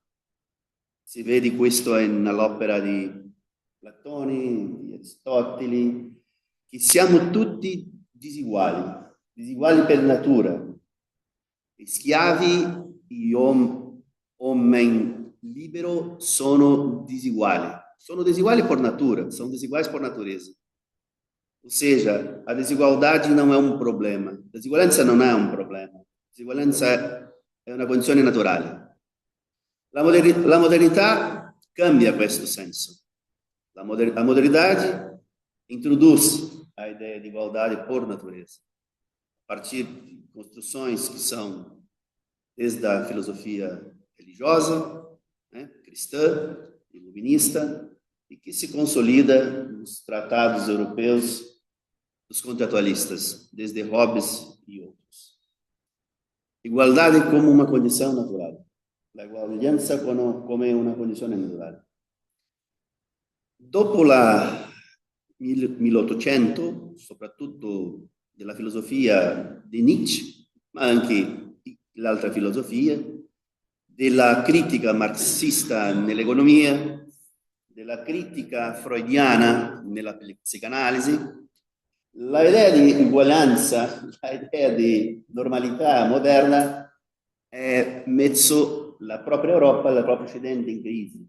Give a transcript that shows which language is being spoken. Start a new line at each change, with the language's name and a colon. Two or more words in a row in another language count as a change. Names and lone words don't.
Italian: Si vede questo nell'opera di Platone, di Aristotele, che siamo tutti disuguali per natura. Gli schiavi, gli uomini liberi sono disuguali per natura, sono disuguali per natureza.
Portuguese: Ou seja, a desigualdade não é um problema. A desigualança não é um problema. A desigualança é uma condição natural.
Italian: La modernità cambia questo senso.
Portuguese: La modernidade introduz a ideia de igualdade por natureza, a partir de construções que são desde a filosofia religiosa, cristã, iluminista, e que se consolida nos tratados europeus dos contratualistas, desde Hobbes e outros. Igualdade como uma condição natural.
Italian: La uguaglianza come una condizione naturale. Dopo la 1800, soprattutto della filosofia di Nietzsche, ma anche l'altra filosofia, della critica marxista nell'economia, della critica freudiana nella psicanalisi, l'idea di uguaglianza, l'idea di normalità moderna è messo la propria Europa, la propria Occidente in crisi.